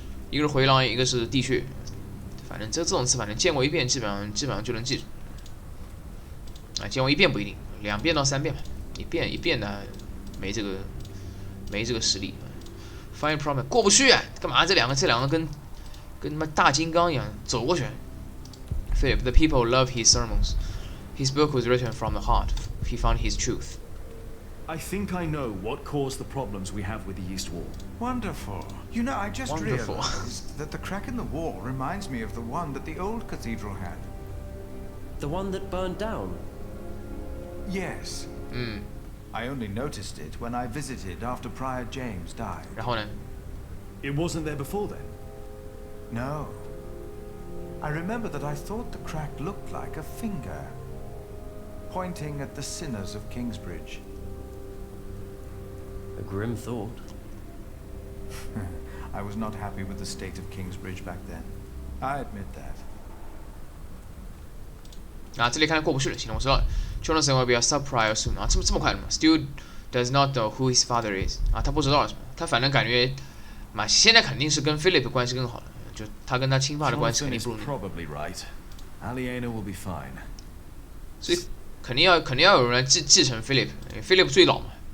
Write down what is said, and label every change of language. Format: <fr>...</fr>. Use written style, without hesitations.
<zh>一个是回廊，一个是地穴。反正这种词，反正见过一遍，基本上就能记住。啊，见过一遍不一定，2遍到3遍吧。一遍呢，没这个实力。</zh> <en>Find problem</en> <zh>过不去啊，干嘛？这两个跟他妈大金刚一样走过去。</zh> <en>Philip, the people love his sermons. His book was written from the heart. He found his truth. I think I know what caused the problems we have with the East Wall. Wonderful. You know, I just Wonderful. realized that the crack in the wall reminds me of the one that the old cathedral had. The one that burned down? Yes. I only noticed it when I visited after Prior James died.</en> <zh>然后呢？</zh> <en>It wasn't there before then? No. I remember that I thought the crack looked like a finger, pointing at the sinners of Kingsbridge. A grim thought. I was not happy with the state of Kingsbridge back then. I admit that.</en> <zh>啊，这里看来过不去了。行了，我知道了。</zh> <en>Jonathan will be a sub-prior soon 啊，</en> <zh>这么快的吗</zh> <en>？Still does not know who his father is 啊，</en> <zh>他不知道是吧？他反正感觉，嘛，现在肯定是跟 Philip 关系更好了，就他跟他亲爸的关系肯定不如你。</zh> <en>Probably right. Aliena will be fine.</en> <zh>所以肯定要有人来继承 Philip 最老嘛。</zh>